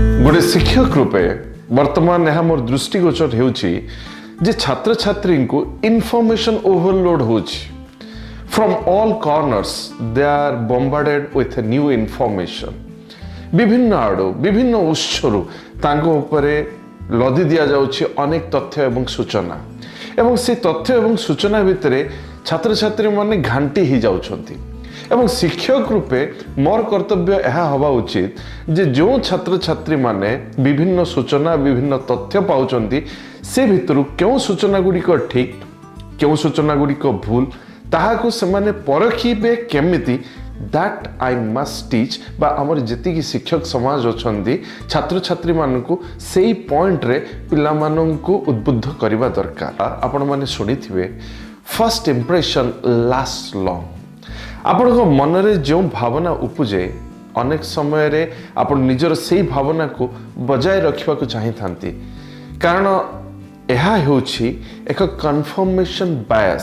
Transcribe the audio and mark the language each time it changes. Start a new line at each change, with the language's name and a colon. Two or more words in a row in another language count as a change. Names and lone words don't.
Odia: ଗୋଟେ ଶିକ୍ଷକ ରୂପେ ବର୍ତ୍ତମାନ ଏହା ମୋର ଦୃଷ୍ଟିଗୋଚର ହେଉଛି ଯେ ଛାତ୍ର ଛାତ୍ରୀ କୁ
English: information overload
Odia: ହେଉଛି
English: from all corners they are bombarded with new information
Odia: ବିଭିନ୍ନ ଆଡ଼ୁ ବିଭିନ୍ନ ଉତ୍ସରୁ ତାଙ୍କ ଉପରେ ଲଦି ଦିଆ ଯାଉଛି ଅନେକ ତଥ୍ୟ ଏବଂ ସୂଚନା ଏବଂ ସେ ତଥ୍ୟ ଏବଂ ସୂଚନା ଭିତରେ ଛାତ୍ର ଛାତ୍ରୀ ମାନେ ଘାଣ୍ଟି ହୋଇ ଯାଉଛନ୍ତି ଏବଂ ଶିକ୍ଷକ ରୂପେ ମୋର କର୍ତ୍ତବ୍ୟ ଏହା ହେବା ଉଚିତ ଯେ ଯେଉଁ ଛାତ୍ର ଛାତ୍ରୀ ମାନେ ବିଭିନ୍ନ ସୂଚନା ବିଭିନ୍ନ ତଥ୍ୟ ପାଉଛନ୍ତି ସେ ଭିତରୁ କେଉଁ ସୂଚନା ଗୁଡ଼ିକ ଠିକ କେଉଁ ସୂଚନା ଗୁଡ଼ିକ ଭୁଲ ତାହାକୁ ସେମାନେ ପରଖିବେ କେମିତି
English: that I must teach
Odia: ବା ଆମର ଯେତି ଶିକ୍ଷକ ସମାଜ ଅଛନ୍ତି ଛାତ୍ର ଛାତ୍ରୀ ମାନଙ୍କୁ ସେହି ପଏଣ୍ଟ ରେ ପିଲା ମାନଙ୍କୁ ଉଦ୍‌ବୁଦ୍ଧ କରିବା ଦରକାର। ଆପଣ ମାନେ ଶୁଣିଥିବେ
English: first impression last long
Odia: ଆପଣ କୁ ମନ ରେ ଯେଉଁ ଭାବନା ଉପୁଜେ ଅନେକ ସମୟ ରେ ଆପଣ ନିଜର ସେହି ଭାବନା କୁ ବଜାୟ ରଖିବା କୁ ଚାହିଁ ଥାନ୍ତି କାରଣ ଏହା ହେଉଛି ଏକ
English: confirmation bias